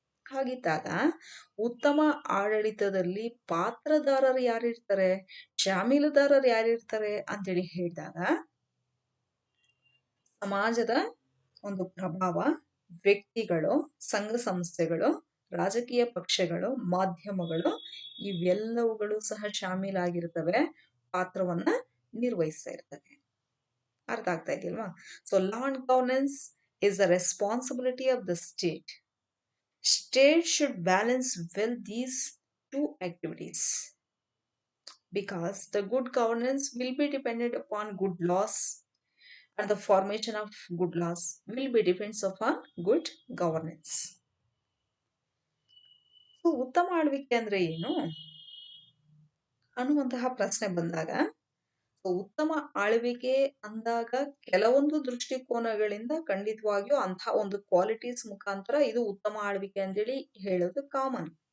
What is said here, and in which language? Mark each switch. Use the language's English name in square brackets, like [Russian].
[Kannada] ಹಾಗಿದ್ದಾಗ ಉತ್ತಮ ಆಡಳಿತದಲ್ಲಿ ಪಾತ್ರದಾರರು ಯಾರಿರ್ತಾರೆ, ಶಾಮೀಲುದಾರರು ಯಾರಿರ್ತಾರೆ ಅಂತೇಳಿ ಹೇಳಿದಾಗ ಸಮಾಜದ ಒಂದು ಪ್ರಭಾವ, ವ್ಯಕ್ತಿಗಳು, ಸಂಘ ಸಂಸ್ಥೆಗಳು, ರಾಜಕೀಯ ಪಕ್ಷಗಳು, ಮಾಧ್ಯಮಗಳು ಇವೆಲ್ಲವುಗಳು ಸಹ ಶಾಮೀಲಾಗಿರ್ತವೆ, ಪಾತ್ರವನ್ನ ನಿರ್ವಹಿಸ್ತಾ ಇರ್ತವೆ. ಅರ್ಥ ಆಗ್ತಾ ಇದೆಯಲ್ವಾ? [English] So law and governance is the responsibility of the state. State should balance well these two activities because the good governance will be dependent upon good laws and the formation of good laws will be depends upon good governance. [Kannada] So ಉತ್ತಮ ಆಳ್ವಿಕೆ ಅಂದ್ರೆ ಏನು ಅನ್ನುವಂತಹ ಪ್ರಶ್ನೆ ಬಂದಾಗ, ಉತ್ತಮ ಆಳ್ವಿಕೆ ಅಂದಾಗ ಕೆಲವೊಂದು ದೃಷ್ಟಿಕೋನಗಳಿಂದ ಖಂಡಿತವಾಗಿಯೂ ಅಂತಹ ಒಂದು ಕ್ವಾಲಿಟೀಸ್ ಮುಖಾಂತರ ಇದು ಉತ್ತಮ ಆಳ್ವಿಕೆ ಅಂತೇಳಿ ಹೇಳೋದು ಕಾಮನ್.